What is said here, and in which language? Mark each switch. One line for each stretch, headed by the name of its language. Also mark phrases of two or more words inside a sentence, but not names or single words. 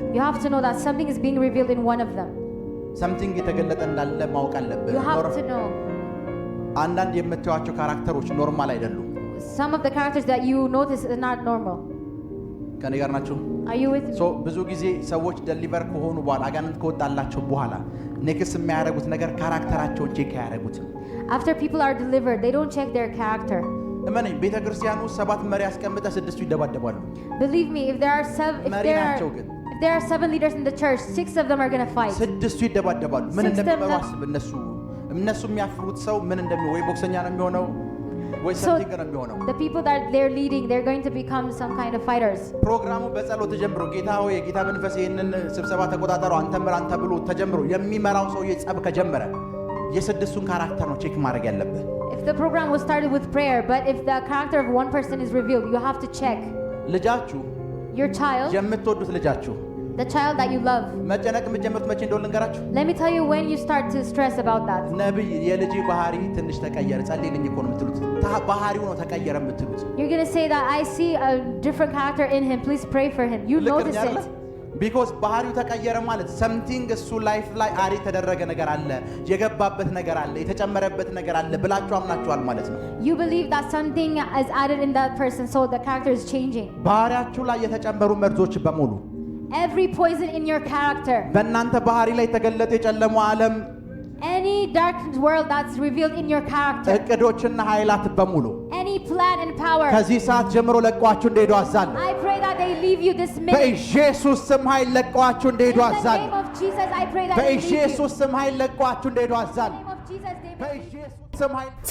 English: you have to know that something is being revealed in one of them.
Amharic: something የተገለጠ እንዳለ ማወቅ አለብህ።
English: you have to know
Amharic: አንዳንድ የምታዩዋቸው ካራክተሮች ኖርማል አይደሉም።
English: some of the characters that you notice are not normal.
Amharic: ከኔ ጋር ናችሁ?
English: are you with me? so
Amharic: ብዙ ጊዜ ሰዎች ዴሊቨር ከሆኑ በኋላ አጋንንት ከወጣላቸው በኋላ ኔክስት የሚያደርጉት ነገር ካራክተራቸውን ቼክ ያደርጉት።
English: after people are delivered they don't check their character.
Amharic: እመነኝ ቤተክርስቲያኑ 7 መሪ ያስቀምጠ 6ቱ ይደባደባሉ።
English: believe me if there are 7 leaders in the church 6 of them are going to fight.
Amharic: 6ቱ ይደባደባሉ። ምን እንደሚመሩ አስብ። እነሱ የሚያፍሩት ሰው ምን እንደሚሆን ወይ ቦክሰኛ ነው የሚሆነው ወይ ሰምቲንግ ነው የሚሆነው።
English: the people that they're leading they're going to become some kind of fighters.
Amharic: ፕሮግራሙ በጸሎት ተጀምሮ ጌታ ሆይ የጌታ መንፈስ ይሄንን ስብሰባ ተቆጣጣረው አንተ ምራ አንተ ብሎ ተጀምሮ የሚመራው ሰው የጸብ ከጀመረ የስድስቱን ካራክተር ነው ቼክ ማድረግ ያለብህ።
English: if the program was started with prayer but if the character of one person is revealed you have to check.
Amharic: ልጃችሁ
English: your child
Amharic: የምትወዱት ልጃችሁ
English: the child that you love
Amharic: መጨነቅ የምትጀምሩት መቼ እንደሆነ ልንገራችሁ።
English: let me tell you when you start to stress about that.
Amharic: ነብይ የልጅ ባህሪ ትንሽ ተቀየረ ጸልይልኝ እኮ ነው የምትሉት። ባህሪው ነው ተቀየረ የምትሉት።
English: you're going to say that I see a different character in him please pray for him. you notice it
Amharic: because ባህሪው ተቀየረ ማለት something እሱ ላይፍ ላይ አሪ ተደረገ ነገር አለ የገባበት ነገር አለ የተጨመረበት ነገር አለ ብላችሁ አምናችኋል ማለት ነው።
English: you believe that something is added in that person so the character is changing.
Amharic: ባህሪያችሁ ላይ የተጨመሩ መርዞች በሙሉ
English: every poison in your character
Amharic: በእናንተ ባህሪ ላይ ተገለጠ የጨለመው ዓለም
English: any dark world that's revealed in your character
Amharic: እቅዶችና ኃይላት በሙሉ
English: any plan and power
Amharic: ከዚህ ሰዓት ጀምሮ ለቋችሁ እንደሄዱ አዛለሁ።
English: I pray that they leave you this minute.
Amharic: በኢየሱስ ስም ኃይል ለቋችሁ እንደሄዱ አዛለሁ።
English: In the name of Jesus I pray that
Amharic: በኢየሱስ ስም ኃይል ለቋችሁ እንደሄዱ አዛለሁ።
English: in the name of Jesus they
Amharic: በኢየሱስ ስም ኃይል